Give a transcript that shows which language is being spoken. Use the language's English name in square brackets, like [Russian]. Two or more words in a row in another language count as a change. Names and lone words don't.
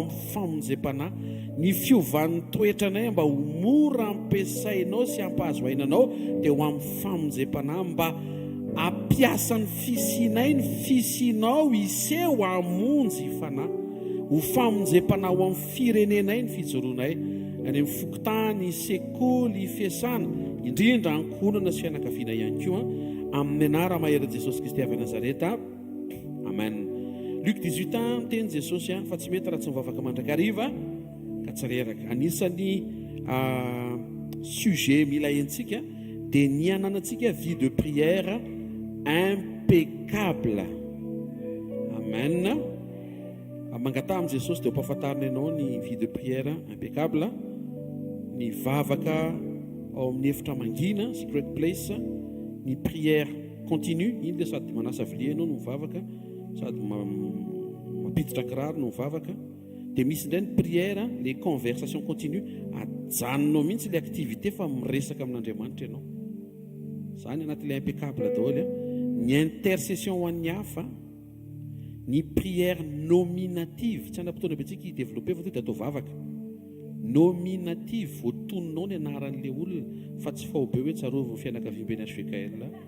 [Malagasy] amin'ny famonjem-panahy, ny fiovan'ny toetranay mba ho mora ampiasainao sy hampahazo ainanao dia ho amin'ny famonjem-panahy, mba ampiasa ny fisinay, ny fisinao iseho hamonjy fanahy, ho famonjem-panahy ho amin'ny firenenay ny fijoroanay, any amin'ny fokotany, sekoly, fiasana, indrindra ankonana sy fianakaviana ihany koa, amin'ny anara mahery Jesosy Kristy avy Nazareta, amen. Luc 18 teny Jesosy fa tsy mety raha tsy mivavaka mandrakariva ka tsy reraka. Anisan'ny sujet mila hentsika dia ny ananantsika [French] vie de prière impeccable, [Malagasy] amen. Mangataha amin'i Jesosy dia hompahafantarina ianao ny [French] vie de prière impeccable, [Malagasy] ny vavaka ao amin'ny efitra mangina, [English] secret place, [Malagasy] ny [French] prière continue, [Malagasy] iny dia sady manasa vilia ianao no mivavaka, sady mampiditra kiraro no mivavaka. Dia misy indray ny prière, [French] les conversations continue, [Malagasy] ajanonao mihitsy ilay activité fa miresaka amin'Andriamanitra ianao. Izany anatin'ilay impeccable daholo. Ny intercession ho an'ny hafa, ny [French] prière nominative, [Malagasy] tsy anam-potoana be tsika hidevelope fa dia atao vavaka. Nominative, voatononao ny anaran'ilay olona, fa tsy fahobe hoe tsarovy ny fianakaviam-beny HVKL.